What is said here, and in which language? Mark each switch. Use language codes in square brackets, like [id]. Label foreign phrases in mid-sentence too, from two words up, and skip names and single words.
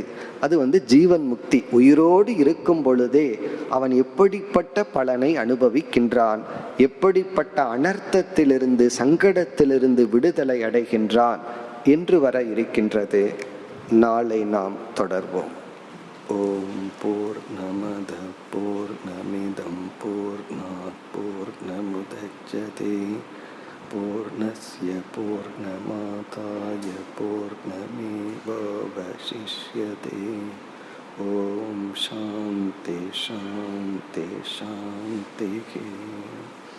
[ta] அது ஜீவன் முக்தி, உயிரோடு இருக்கும் பொழுதே அவன் எப்படிப்பட்ட பலனை அனுபவிக்கின்றான், எப்படிப்பட்ட அனர்த்தத்திலிருந்து சங்கடத்திலிருந்து விடுதலை அடைகின்றான் என்று வர இருக்கின்றது. நாளை நாம் தொடர்வோம். [sa] ॐ पूर्णमदः पूर्णमिदं पूर्णात् पूर्णमुदच्यते पूर्णस्य पूर्णमादाय पूर्णमेवावशिष्यते. ॐ शान्तिः शान्तिः शान्तिः.